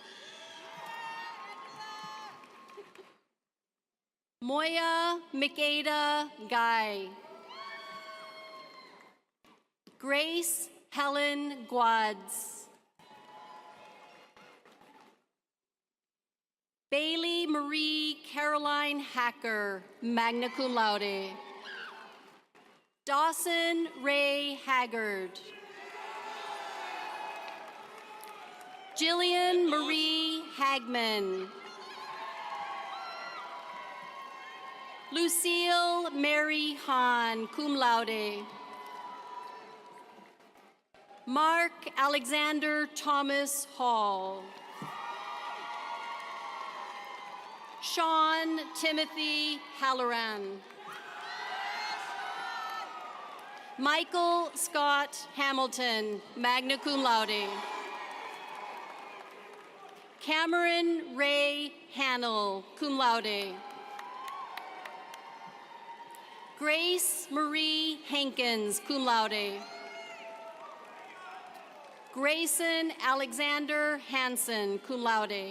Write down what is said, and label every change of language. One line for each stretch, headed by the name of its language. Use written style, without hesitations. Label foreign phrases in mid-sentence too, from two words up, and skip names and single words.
English: Moya Mikeda Guy. Grace Helen Guads. Bailey Marie Caroline Hacker,
Latin: magna cum laude.
English: Dawson Ray Haggard. Jillian Marie Hagman. Lucille Mary Hahn,
Latin: cum laude.
English: Mark Alexander Thomas Hall. Sean Timothy Halloran. Michael Scott Hamilton,
Latin: magna cum laude.
English: Cameron Ray Hannell,
Latin: cum laude.
English: Grace Marie Hankins,
Latin: cum laude.
English: Grayson Alexander Hansen,
Latin: cum laude.